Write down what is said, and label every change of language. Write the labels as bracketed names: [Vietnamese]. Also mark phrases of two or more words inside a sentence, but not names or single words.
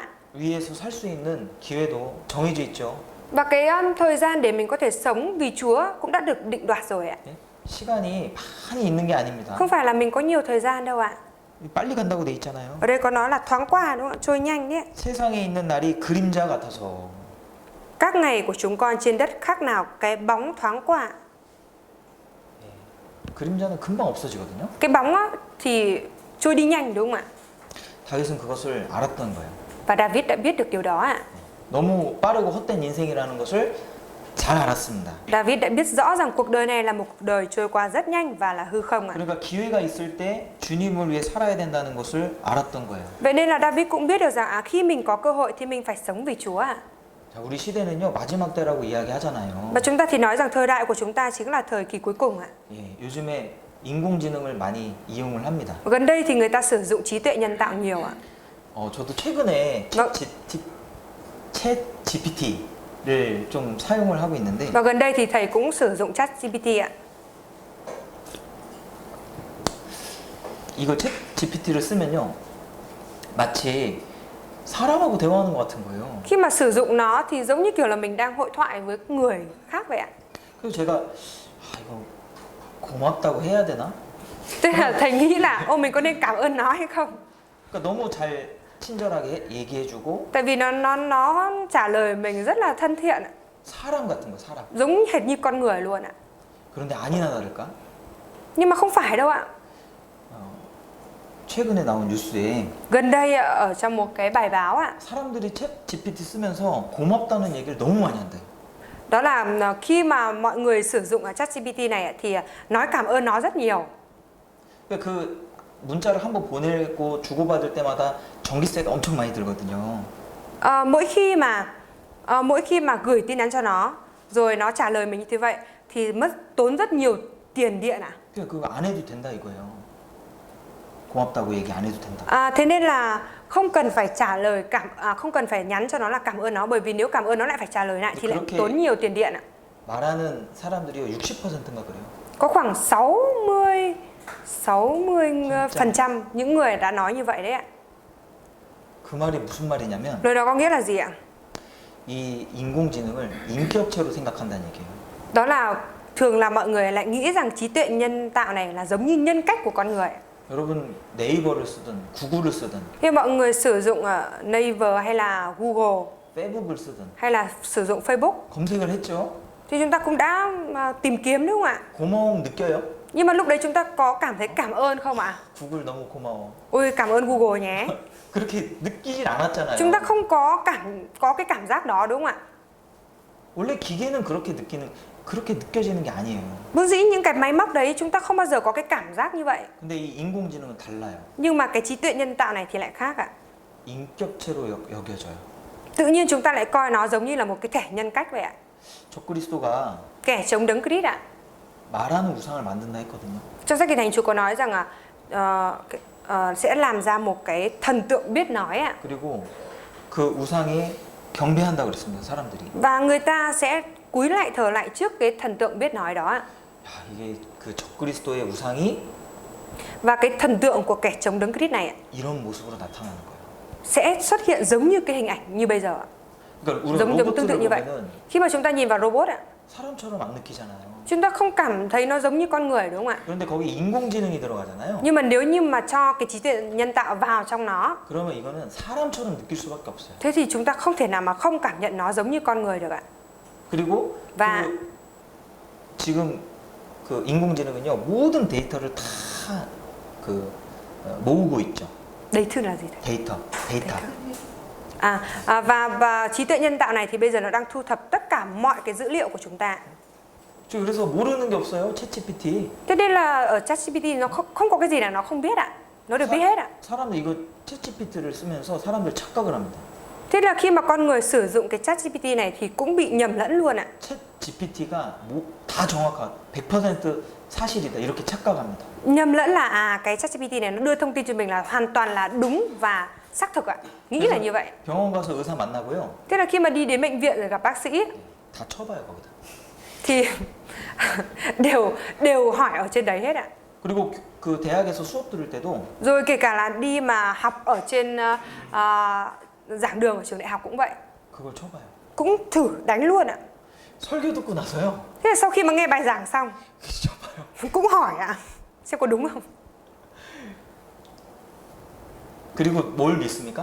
[Korean] 위해서 살 수 있는 기회도 정해져 있죠. [Vietnamese] Và cái thời gian để mình có thể sống vì Chúa cũng đã được định đoạt rồi ạ. [Korean] 예? 시간이 많이 있는 게 아닙니다. [Vietnamese] Không phải là mình có nhiều thời gian đâu ạ. [Korean] 빨리 간다고 돼 있잖아요. [Vietnamese] Ở đây có nói là thoáng qua đúng không? Trôi nhanh đấy. [Korean] 세상에 있는 날이 그림자 같아서 [Vietnamese] Các ngày của chúng con trên đất khác nào cái bóng thoáng qua. [Korean] 그림자는 금방 없어지거든요. [Vietnamese] Cái bóng á, thì trôi đi nhanh đúng không ạ? [Korean] 다윗은 그것을 알았던 거예요. [Vietnamese] Và David đã biết được điều đó ạ. [Korean] 너무 빠르고 헛된 인생이라는 것을 잘 알았습니다. [Vietnamese] David đã biết rõ rằng cuộc đời này là một cuộc đời trôi qua rất nhanh và là hư không ạ. [Korean] 그러니까 기회가 있을 때 주님을 위해 살아야 된다는 것을 알았던 거예요. [Vietnamese] Vậy nên là David cũng biết được rằng khi mình có cơ hội thì mình phải sống vì Chúa ạ. [Korean] 자, 우리 시대는요 마지막 때라고 이야기하잖아요. [Vietnamese] Và chúng ta thì nói rằng thời đại của chúng ta chính là thời kỳ cuối cùng ạ. [Korean] 예, 요즘에 인공지능을 많이 이용을 합니다. [Vietnamese] Gần đây thì người ta sử dụng trí tuệ nhân tạo nhiều ạ. [Korean] 저도 최근에 챗 GPT를 좀 사용을 하고 있는데 [Vietnamese] Và gần đây thì thầy cũng sử dụng ChatGPT ạ. [Korean] 이거 챗 GPT를 쓰면요 마치 사람하고 대화하는 것 같은 거예요. [Vietnamese] Khi mà sử dụng nó thì giống như kiểu là mình đang hội thoại với người khác vậy ạ. [Korean] 그래서 제가 이거 고맙다고 해야 되나? [Vietnamese] Tức là thầy nghĩ là mình có nên cảm ơn nó hay không? [Korean] 그러니까 너무 잘 친절하게 얘기해주고 [Vietnamese] Tại vì nó trả lời mình rất là thân thiện ạ. [Korean] 사람 같은 거 사람. [Vietnamese] Giống hệt như con người luôn ạ. [Korean] 그런데 아니나 다를까? [Vietnamese] Nhưng mà không phải đâu ạ. [Korean] 최근에 나온 뉴스에 [Vietnamese] Gần đây ở trong một cái bài báo ạ, [Korean] 사람들이 챗 GPT 쓰면서 고맙다는 얘기를 너무 많이 한대요. [Vietnamese] đó là khi mà mọi người sử dụng ChatGPT này ạ, thì nói cảm ơn nó rất nhiều. [Korean] 그 문자를 한번 보내고 주고받을 때마다 전기세가 엄청 많이 들거든요. [Vietnamese] Mỗi khi mà gửi tin nhắn cho nó rồi nó trả lời mình như thế vậy thì tốn rất nhiều tiền điện ạ. [Korean] 그거 안 해도 된다 이거예요. 고맙다고 얘기 안 해도 된다. [Vietnamese] Thế nên là không cần phải trả lời không cần phải nhắn cho nó là cảm ơn nó, bởi vì nếu cảm ơn nó lại phải trả lời lại thì lại tốn nhiều tiền điện ạ. [Korean] 말하는 사람들이 60%인가 그래요. [Vietnamese] Có khoảng 60% những người đã nói như vậy đấy ạ. [Korean] 그 말이 무슨 말이냐면 [Vietnamese] Lời đó có nghĩa là gì ạ? [Korean] 이 인공지능을 인격체로 생각한다는 얘기예요. [Vietnamese] Đó là thường là mọi người lại nghĩ rằng trí tuệ nhân tạo này là giống như nhân cách của con người. [Korean] 여러분 네이버를 쓰든 구글을 쓰든 [Vietnamese] Khi mọi người sử dụng Naver hay là Google [Korean] 페이북을 쓰든 [Vietnamese] hay là sử dụng Facebook [Korean] 검색을 했죠. [Vietnamese] thì chúng ta cũng đã tìm kiếm đúng không ạ? [Korean] 고마움 느껴요? [Vietnamese] Nhưng mà lúc đấy chúng ta có cảm thấy cảm ơn không ạ? [Korean] 구글 너무 고마워. [Vietnamese] Ôi cảm ơn Google nhé. [Korean] 그렇게 느끼진 않았잖아요. [Vietnamese] Chúng ta không có cái cảm giác đó đúng không ạ? [Korean] 원래 기계는 그렇게 느껴지는 게 아니에요. [Vietnamese] Vốn dĩ những cái máy móc đấy chúng ta không bao giờ có cái cảm giác như vậy. [Korean] 근데 이 인공지능은 달라요. [Vietnamese] Nhưng mà cái trí tuệ nhân tạo này thì lại khác ạ. [Korean] 인격체로 여겨져요. [Vietnamese] Tự nhiên chúng ta lại coi nó giống như là một cái thẻ nhân cách vậy ạ. [Korean] 적그리스도가 [Vietnamese] Kẻ chống đấng Christ ạ. [Korean] 말하는 우상을 만든다 했거든요. [Vietnamese] Trong sách Kinh Thánh Chúa có nói rằng sẽ làm ra một cái thần tượng biết nói ạ. [Korean] 그리고 그 우상에 경배한다 그랬습니다. 사람들이. [Vietnamese] Và người ta sẽ cúi lại thờ lại trước cái thần tượng biết nói đó ạ. [Korean] 야, 이게 그 적그리스도의 우상이 [Vietnamese] Và cái thần tượng của kẻ chống đấng Christ này ạ, [Korean] 이런 모습으로 나타나는 거예요. [Vietnamese] sẽ xuất hiện giống như cái hình ảnh như bây giờ ạ. [Korean] 그러니까 우리가 [Vietnamese] Giống tương tự [Korean] 로봇을 [Vietnamese] như vậy. [Korean] 보면은 [Vietnamese] Khi mà chúng ta nhìn vào robot ạ, [Korean] 사람처럼 안 느끼잖아요. [Vietnamese] chúng ta không cảm thấy nó giống như con người đúng không ạ? [Korean] 그런데 거기 인공지능이 들어가잖아요. [Vietnamese] Nhưng mà nếu như mà cho cái trí tuệ nhân tạo vào trong nó, [Korean] 그러면 이거는 사람처럼 느낄 수밖에 없어요. [Vietnamese] thế thì chúng ta không thể nào mà không cảm nhận nó giống như con người được ạ. [Korean] 그리고 와. 지금 그 인공지능은요 모든 데이터를 다 모으고 있죠. [Vietnamese] Đấy thư là gì thầy? [Korean] 데이터. [Vietnamese] Và trí tuệ nhân tạo này thì bây giờ nó đang thu thập tất cả mọi cái dữ liệu của chúng ta. [Korean] 저 그래서 모르는 게 없어요. 챗GPT. [Vietnamese] Thế nên là ở ChatGPT nó không có cái gì là nó không biết ạ. Nó được biết hết ạ. [Korean] 사람들 이거 챗GPT를 쓰면서 사람들 착각을 합니다. [Vietnamese] Thế là khi mà con người sử dụng cái ChatGPT này thì cũng bị nhầm lẫn luôn ạ. [Korean] 챗GPT가 다 정확한 100% 사실이다 이렇게 착각합니다. [Vietnamese] Nhầm lẫn là cái ChatGPT này nó đưa thông tin cho mình là hoàn toàn là đúng và xác thực ạ. Nghĩ là như vậy. [Korean] 병원 가서 의사 만나고요. [Vietnamese] Thế là khi mà đi đến bệnh viện rồi gặp bác sĩ [Korean] 다 쳐봐요 거기다. [Vietnamese] thì đều hỏi ở trên đấy hết ạ. [Korean] 그리고 그 대학에서 수업 들을 때도 [Vietnamese] Rồi kể cả là đi mà học ở trên giảng đường ở trường đại học cũng vậy. [Korean] 그걸 쳐봐요. [Vietnamese] Cũng thử đánh luôn ạ. [Korean] 설교 듣고 나서요. [Vietnamese] Thế là sau khi mà nghe bài giảng xong [Korean] 쳐봐요. [Vietnamese] cũng hỏi ạ, xem có đúng không. [Korean] 그리고 뭘 믿습니까?